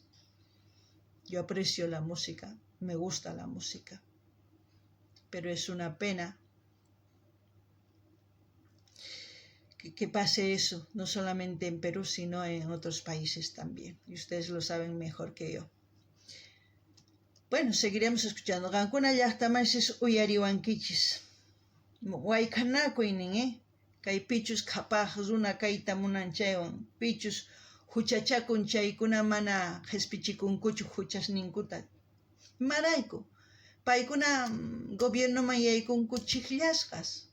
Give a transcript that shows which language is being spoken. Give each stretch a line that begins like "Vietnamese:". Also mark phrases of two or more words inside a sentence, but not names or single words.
Spanish: Yo aprecio la música, me gusta la música, pero es una pena que pase eso, no solamente en Perú, sino en otros países también. Y ustedes lo saben mejor que yo. Bueno, seguiremos escuchando.
Quechua: Gankuna llaqtamanchis uyariwankichis. Wayk'anakuy kay pichus qhapaq runa kayta munanchaywan. Pichus huchachakun chaykuna mana qhispichikunkuchu huchasninkuta. Imarayku, paykuna gobiernoman yaykunku chiqllasqas.